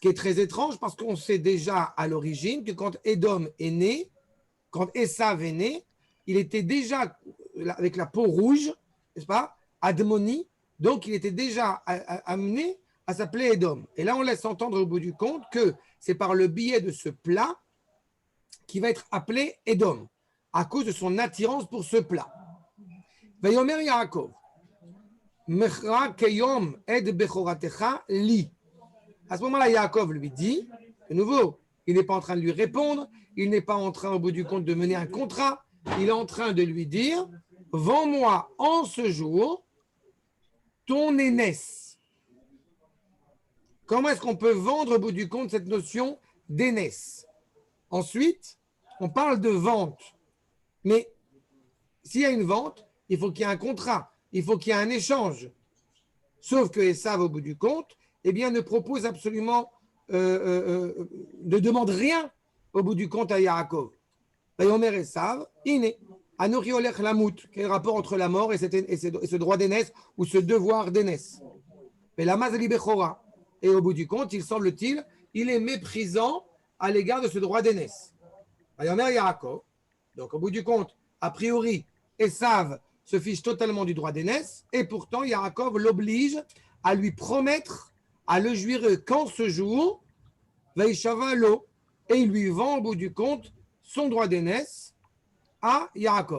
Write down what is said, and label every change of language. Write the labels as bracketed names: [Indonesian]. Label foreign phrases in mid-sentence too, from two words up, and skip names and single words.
[French] qui est très étrange parce qu'on sait déjà à l'origine que quand Édom est né, quand Esav est né, il était déjà avec la peau rouge, n'est-ce pas, Admoni, donc il était déjà amené à s'appeler Édom. Et là, on laisse entendre au bout du compte que c'est par le biais de ce plat qu'il va être appelé Édom, à cause de son attirance pour ce plat. [Hebrew] ויאמר יעקב, מכרה כיום את בכרתך לי. [French] À ce moment-là, Yaakov lui dit, de nouveau, il n'est pas en train de lui répondre, il n'est pas en train, au bout du compte, de mener un contrat, il est en train de lui dire, vends-moi en ce jour ton aînesse. Comment est-ce qu'on peut vendre, au bout du compte, cette notion d'aînesse? Ensuite, on parle de vente. Mais s'il y a une vente, il faut qu'il y ait un contrat, il faut qu'il y ait un échange. Sauf que Esav, au bout du compte, eh bien, ne propose absolument, ne demande rien au bout du compte à Yaakov. [Hebrew] ויאמר עשו, הנה, אנכי הולך למות, [French] quel est le rapport entre la mort et ce droit d'aînesse ou ce devoir d'aînesse? [Hebrew] ולמה זה לי בכרה. [French] Et au bout du compte, il semble-t-il, il est méprisant à l'égard de ce droit d'aînesse. [Hebrew] ויאמר יעקב, [French] donc au bout du compte, a priori, Esav se fiche totalement du droit d'aînesse et pourtant Yaakov l'oblige à lui promettre, à le jurer qu'en ce jour, [Hebrew] וישבע לו, [French] et il lui vend au bout du compte son droit d'aînesse à Yaakov.